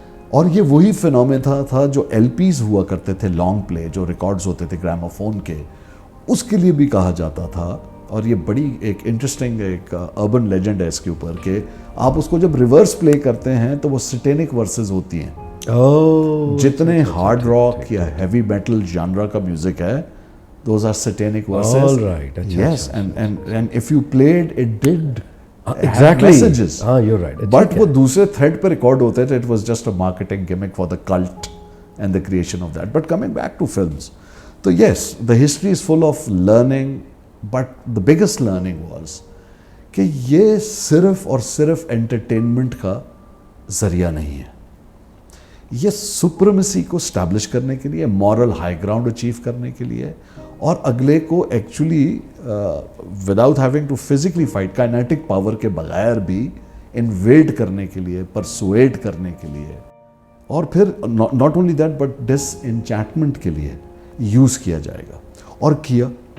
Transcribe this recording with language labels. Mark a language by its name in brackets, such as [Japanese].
[Urdu] اور یہ وہی فینومینا تھا جو LPs ہوا کرتے تھے, لانگ پلے جو ریکارڈز ہوتے تھے گراموفون کے, اس کے لیے بھی کہا جاتا تھا. اور یہ بڑی ایک انٹرسٹنگ ایک اربن لیجنڈ ہے اس کے اوپر کہ آپ اس کو جب ریورس پلے کرتے ہیں تو وہ سٹینک ورسز ہوتی ہیں. جتنے ہارڈ راک یا ہیوی میٹل جانرا کا میوزک ہے, [English] those are satanic verses. All right. Yes, and if you played, it did exactly have messages. You're right. But [Urdu] وہ دوسرے تھریڈ پہ ریکارڈ ہوتے تھے. [English] It was just a marketing gimmick for the cult and the creation of that. But coming back to films, so yes, the history is full of learning, but the biggest learning was [Urdu] کہ یہ صرف اور صرف entertainment کا ذریعہ نہیں ہے. یہ سپریمیسی کو اسٹیبلش کرنے کے لیے, مورل ہائی گراؤنڈ اچیو کرنے کے لیے, اور اگلے کو actually [English] without having to physically fight, [Urdu] kinetic power کے بغیر بھی انویڈ کرنے کے لیے, پرسویٹ کرنے کے لیے, اور پھر [English] not only that but disenchantment [Urdu] کے لیے یوز کیا جائے گا. اور کیا.